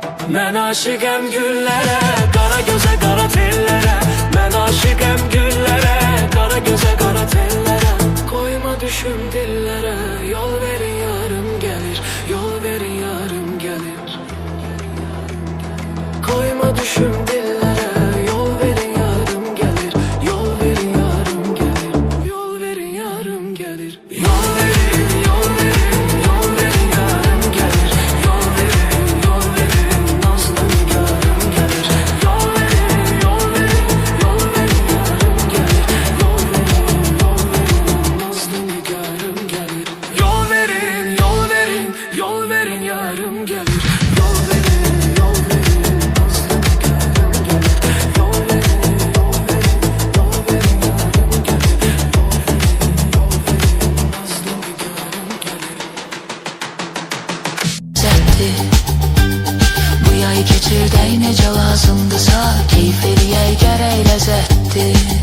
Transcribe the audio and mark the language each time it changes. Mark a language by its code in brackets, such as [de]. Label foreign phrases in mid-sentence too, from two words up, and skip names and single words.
[az] Mən aşiqəm güllərə, qara gözə, qara tellərə. Mən aşiqəm güllərə, qara gözə, qara tellərə. Qoyma düşüm dillərə, yol verin yarım gəlir, yol verin yarım gəlir. [tr] Koyma düşüm dillere, yol verin yarım gelir, yol verin yarım gelir, yol verin yarım gelir. Yol verin, yol verin, yol verin yarım gelir, yol verin, nazlı nigarım gelir. Yol verin, yol verin, yol verin yarım gelir, yol verin, nazlı nigarım gelir. Yol verin, yol verin, yol verin yarım gelir. Yol verin, yol verin. [az] Bu yay keçirdək necə lazımdırsa, keyf eləyək gərək ləzzətdir.